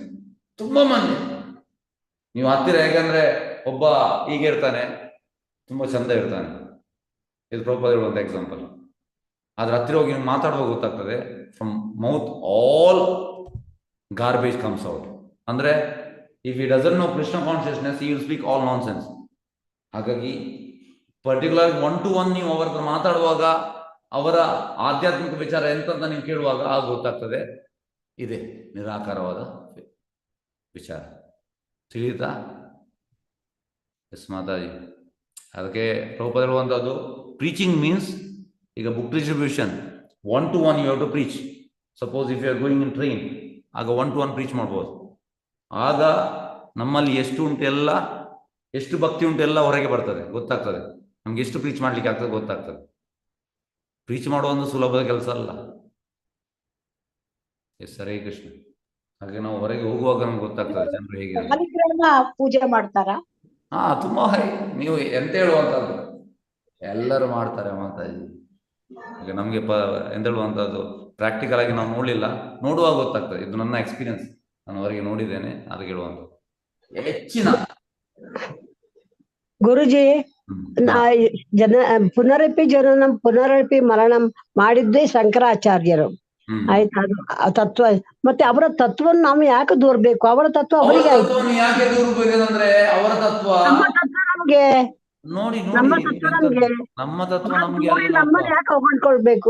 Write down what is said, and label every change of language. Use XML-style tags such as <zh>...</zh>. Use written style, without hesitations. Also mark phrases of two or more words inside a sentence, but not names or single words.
<kn>ತುಂಬ ಮಂದಿ ನೀವು ಹತ್ತಿರ, ಹೇಗೆಂದರೆ ಒಬ್ಬ ಹೀಗೆ ಇರ್ತಾನೆ, ತುಂಬ ಚಂದ ಇರ್ತಾನೆ. ಇದು ಪ್ರಭುಪಾದ ಹೇಳುವಂಥ ಎಕ್ಸಾಂಪಲ್. ಆದ್ರೆ ಹತ್ತಿರ ಹೋಗಿ ನೀವು ಮಾತಾಡುವಾಗ ಗೊತ್ತಾಗ್ತದೆ,</kn> <en>from mouth all garbage comes out. ಅಂದರೆ if he doesn't know Krishna consciousness, he will speak all nonsense.</en> <kn>ಹಾಗಾಗಿ ಪರ್ಟಿಕ್ಯುಲರ್ 1 to 1 ನೀವು ಅವರ ಹತ್ರ ಮಾತಾಡುವಾಗ ಅವರ ಆಧ್ಯಾತ್ಮಿಕ ವಿಚಾರ ಎಂತಂತ ನೀವು ಕೇಳುವಾಗ ಆಗ ಗೊತ್ತಾಗ್ತದೆ ಇದೆ ನಿರಾಕಾರವಾದ ವಿಚಾರ. ತಿಳಿಯುತ್ತಾ? ಎಸ್ ಮಾತಾಜಿ. ಅದಕ್ಕೆ ಪ್ರಭುಪಾದ ಹೇಳುವಂಥದ್ದು</kn> <en>preaching means,</en> <kn>ಈಗ</kn> <en>book distribution 1 to 1 you have to preach. suppose if you are going in train,</en> <kn>ಆಗ 1 to 1 ಪ್ರೀಚ್ ಮಾಡ್ಬೋದು. ಆಗ ನಮ್ಮಲ್ಲಿ ಎಷ್ಟು ಉಂಟೆಲ್ಲ, ಎಷ್ಟು ಭಕ್ತಿ ಉಂಟೆಲ್ಲ ಹೊರಗೆ ಬರ್ತದೆ, ಗೊತ್ತಾಗ್ತದೆ ನಮ್ಗೆ ಎಷ್ಟು ಪ್ರೀಚ್ ಮಾಡ್ಲಿಕ್ಕೆ ಆಗ್ತದೆ ಗೊತ್ತಾಗ್ತದೆ. ಪ್ರೀಚ್ ಮಾಡುವ ಒಂದು ಸುಲಭದ ಕೆಲಸ ಅಲ್ಲ. ಎಸ್, ಹರೇ ಕೃಷ್ಣ. ಹಾಗೆ ನಾವು ಹೊರಗೆ ಹೋಗುವಾಗ ನಮ್ಗೆ ಗೊತ್ತಾಗ್ತದೆ ಜನರು ಹೇಗೆ ಪೂಜೆ ಮಾಡ್ತಾರ. ತುಂಬಾ ನೀವು ಎಂತ ಹೇಳುವಂತದ್ದು ಎಲ್ಲರೂ ಮಾಡ್ತಾರೆ ಮಾತಾಜಿ. ಈಗ ನಮಗೆ ಎಂದೇಳುವಂಥದ್ದು ಪ್ರಾಕ್ಟಿಕಲ್ ಆಗಿ ನಾವು ನೋಡಲಿಲ್ಲ, ನೋಡುವಾಗ ಗೊತ್ತಾಗ್ತದೆ. ಇದು ನನ್ನ ಎಕ್ಸ್ಪೀರಿಯನ್ಸ್, ನಾನು ಹೊರಗೆ ನೋಡಿದ್ದೇನೆ, ಅದಕ್ಕೆ ಹೇಳುವಂಥದ್ದು. ಹೆಚ್ಚಿನ ಗುರುಜಿ ಪುನರಪಿ ಜನನಂ ಪುನರಪಿ ಮರಣಂ ಮಾಡಿದ್ದೇ ಶಂಕರಾಚಾರ್ಯರು. ಆಯ್ತಾ, ಅದು ತತ್ವ. ಮತ್ತೆ ಅವರ ತತ್ವವನ್ನು ನಾವು ಯಾಕೆ ದೂರಬೇಕು? ಅವರ ತತ್ವ ಅವರಿಗೆ ಆಯ್ತು, ಯಾಕೆ ದೂರಬೇಕಂದ್ರೆ ಅವರ ತತ್ವ ನಮ್ಮ ತತ್ವ ನಮ್ಗೆ, ನೋಡಿ ನಮ್ಮ ತತ್ವ ನಮ್ಗೆ, ನಮ್ಮ ತತ್ವ ನಮ್ಗೆ ನಮ್ಮನ್ನ ಯಾಕೆ ಹೊಗಳ್ಕೊಳ್ಬೇಕು?</kn>